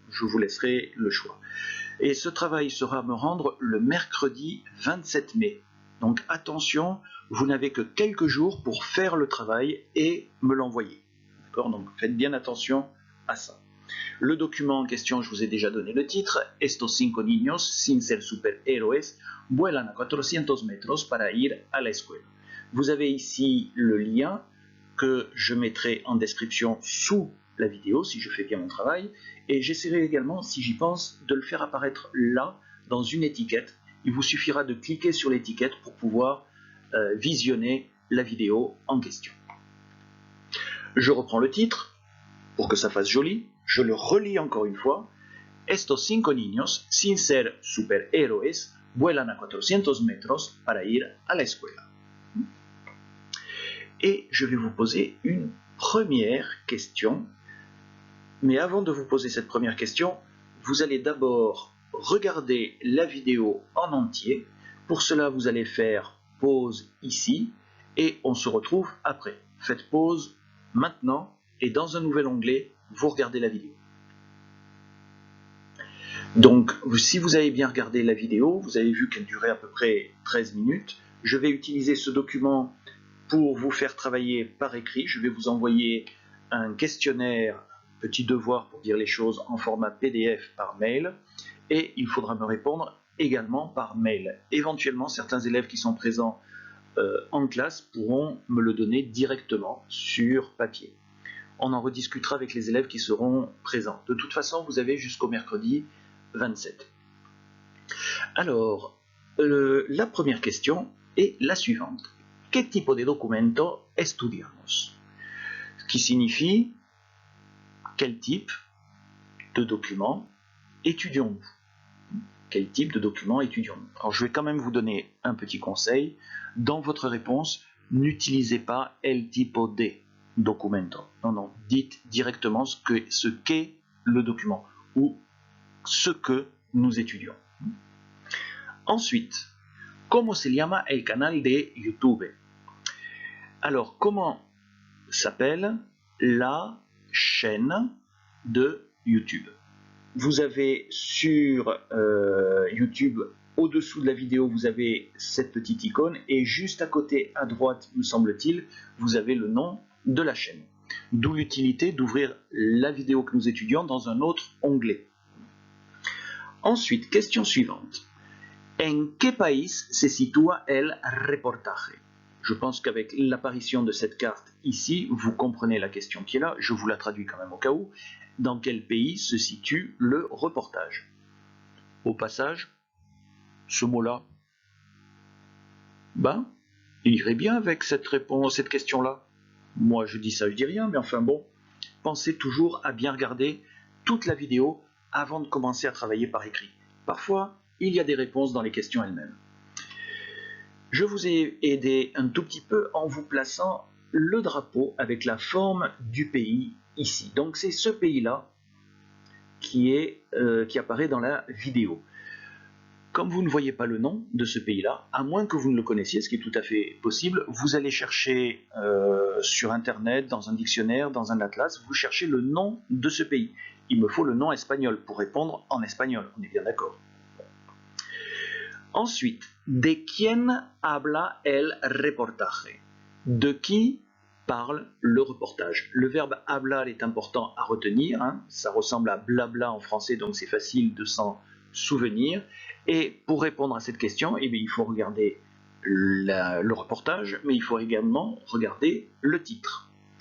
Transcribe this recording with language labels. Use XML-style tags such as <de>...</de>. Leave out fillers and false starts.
<fr>Je vous laisserai le choix. Et ce travail sera à me rendre le mercredi 27 mai. Donc attention, vous n'avez que quelques jours pour faire le travail et me l'envoyer. Donc faites bien attention à ça. Le document en question, je vous ai déjà donné le titre.</fr> <es>Estos cinco niños, sin ser superhéroes, vuelan a 400 metros para ir a la escuela.</es> <fr>Vous avez ici le lien que je mettrai en description sous la vidéo, si je fais bien mon travail. Et j'essaierai également, si j'y pense, de le faire apparaître là, dans une étiquette. Il vous suffira de cliquer sur l'étiquette pour pouvoir visionner la vidéo en question. Je reprends le titre, pour que ça fasse joli, je le relis encore une fois.</fr> <es>Estos cinco niños, sin ser superhéroes, vuelan a 400 metros para ir a la escuela.</es> <fr>Et je vais vous poser une première question. Mais avant de vous poser cette première question, vous allez d'abord regarder la vidéo en entier. Pour cela, vous allez faire pause ici et on se retrouve après. Faites pause maintenant et dans un nouvel onglet, vous regardez la vidéo. Donc, si vous avez bien regardé la vidéo, vous avez vu qu'elle durait à peu près 13 minutes. Je vais utiliser ce document pour vous faire travailler par écrit. Je vais vous envoyer un questionnaire, petit devoir pour dire les choses en format PDF par mail. Et il faudra me répondre également par mail. Éventuellement, certains élèves qui sont présents en classe pourront me le donner directement sur papier. On en rediscutera avec les élèves qui seront présents. De toute façon, vous avez jusqu'au mercredi 27. Alors, la première question est la suivante.</fr> <es>¿Qué tipo de documento estudiamos?</es> <fr>Ce qui signifie quel type de document étudions-nous? Quel type de document étudions-nous? Alors, je vais quand même vous donner un petit conseil. Dans votre réponse, n'utilisez pas</fr> <es>el tipo de documento.</es> <fr>Non, non, dites directement ce qu'est le document ou ce que nous étudions. Ensuite,</fr> <es>¿cómo se llama el canal de YouTube?</es> <fr>Alors, comment s'appelle la chaîne de YouTube? Vous avez sur YouTube, au-dessous de la vidéo, vous avez cette petite icône et juste à côté, à droite, me semble-t-il, vous avez le nom de la chaîne. D'où l'utilité d'ouvrir la vidéo que nous étudions dans un autre onglet. Ensuite, question suivante.</fr> <es>¿En qué país se sitúa el reportaje?</es> <fr>Je pense qu'avec l'apparition de cette carte ici, vous comprenez la question qui est là. Je vous la traduis quand même au cas où. Dans quel pays se situe le reportage? Au passage, ce mot-là, il irait bien avec cette réponse, cette question-là. Moi, je dis ça, je dis rien, mais enfin bon, pensez toujours à bien regarder toute la vidéo avant de commencer à travailler par écrit. Parfois, il y a des réponses dans les questions elles-mêmes. Je vous ai aidé un tout petit peu en vous plaçant le drapeau avec la forme du pays ici. Donc c'est ce pays-là qui apparaît dans la vidéo. comme vous ne voyez pas le nom de ce pays-là, à moins que vous ne le connaissiez, ce qui est tout à fait possible, vous allez chercher sur Internet, dans un dictionnaire, dans un atlas, vous cherchez le nom de ce pays. Il me faut le nom espagnol pour répondre en espagnol, on est bien d'accord. Ensuite,</fr> <es>¿de quién habla el reportaje?</es> <fr>De qui parle le reportage? Le verbe hablar est important à retenir, hein, ça ressemble à blabla en français, donc c'est facile de s'en souvenir. Et pour répondre à cette question, eh bien, il faut regarder le reportage, mais il faut également regarder le titre.</fr>